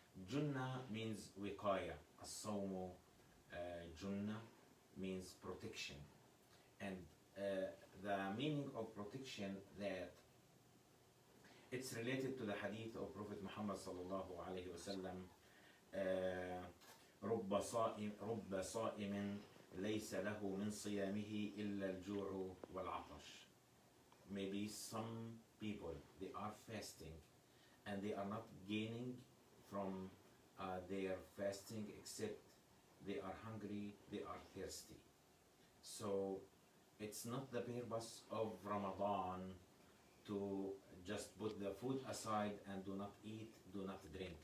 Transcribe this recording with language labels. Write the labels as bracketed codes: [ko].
[en] Junnah means wiqaya. As-sawmu junnah means protection. And the meaning of protection, that it's related to the hadith of Prophet Muhammad sallallahu alayhi wa sallam. [ar] رب صائم ليس له من صيامه إلا الجوع والعطش. [en] Maybe some people, they are fasting and they are not gaining from their fasting except they are hungry, they are thirsty. So it's not the purpose of Ramadan to just put the food aside and do not eat, do not drink.